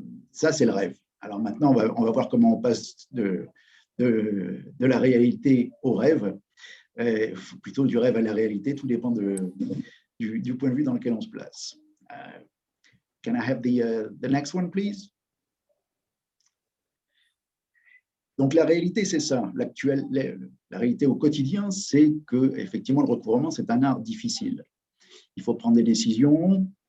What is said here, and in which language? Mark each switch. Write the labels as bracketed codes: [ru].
[fr] Ça, c'est le rêve. Alors maintenant, on va voir comment on passe de la réalité au rêve, plutôt du rêve à la réalité, tout dépend du point de vue dans lequel on se place. [en] Can I have the next one, please? [fr] Donc la réalité, c'est ça. La réalité au quotidien, c'est que effectivement le recouvrement, c'est un art difficile. Il faut prendre des décisions.